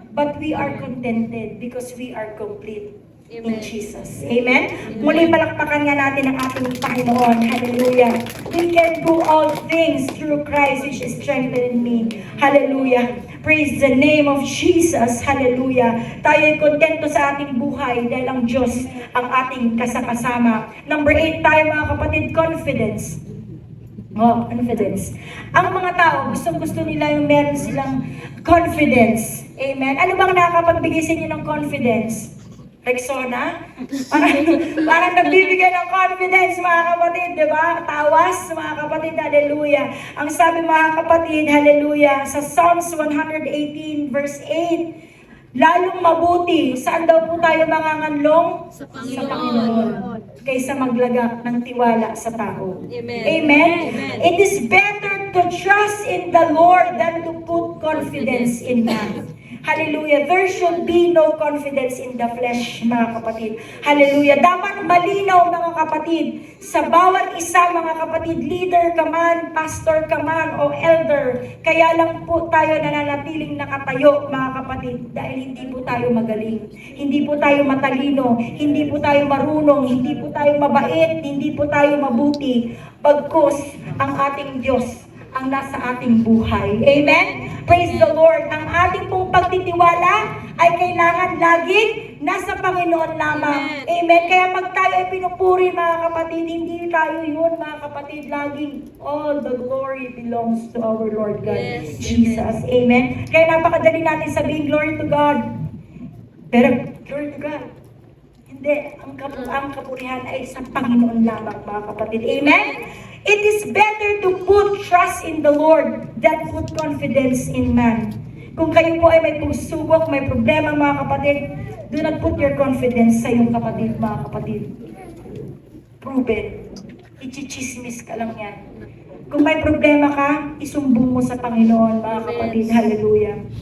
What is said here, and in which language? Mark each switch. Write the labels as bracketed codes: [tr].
[en] But we are contented because we are complete in Jesus. Amen? [tl] Muli palakpakan nga natin ang ating Panginoon. Hallelujah. [en] We can do all things through Christ which is strengthening me. Hallelujah. Praise the name of Jesus. Hallelujah. [tl] Tayo ay kontento sa ating buhay dahil ang Diyos ang ating kasakasama. Number 8 tayo, mga kapatid, confidence. Confidence. Ang mga tao, gustong-gusto nila yung meron silang confidence. Amen? Ano bang nakakapagbigay sa inyo ng confidence? Rexona? Parang nagbibigay ng confidence, mga kapatid, di ba? Tawas, mga kapatid, hallelujah. Ang sabi, mga kapatid, hallelujah, sa Psalms 118 verse 8, lalong mabuti, saan daw po tayo manganganlong? Sa Panginoon. Kaysa maglagak ng tiwala sa tao. Amen. Amen? Amen. [en] It is better to trust in the Lord than to put confidence in man. Hallelujah. There should be no confidence in the flesh, [tl] mga kapatid. [en] Hallelujah. [tl] Dapat malinaw, mga kapatid, sa bawat isa, mga kapatid, leader ka man, pastor ka man, o elder, kaya lang po tayo nananatiling nakatayo, mga kapatid, dahil hindi po tayo magaling. Hindi po tayo matalino, hindi po tayo marunong, hindi po tayo mabait, hindi po tayo mabuti. Pagkus ang ating Diyos ang nasa ating buhay. Amen? [en] Praise the Lord. [tl] Ang ating pong pagtitiwala ay kailangan laging nasa Panginoon lamang. Amen? Kaya pag tayo ay pinupuri, mga kapatid, hindi tayo yun, mga kapatid. Laging [en] all the glory belongs to our Lord God, Jesus. Amen? [tl] Kaya napakadali natin sabihin, [en] glory to God. [tl] Pero, glory to God. Hindi. Ang kapurihan ay sa Panginoon lamang, mga kapatid. Amen? [en] It is better to put trust in the Lord than put confidence in man. [tl] Kung kayo po ay may pagsubok, may problema, mga kapatid, [en] do not put your confidence [tl] sa iyong kapatid, mga kapatid. [en] Prove it. [tl] Ichichismis ka lang yan. Kung may problema ka, isumbong mo sa Panginoon, mga kapatid. Hallelujah.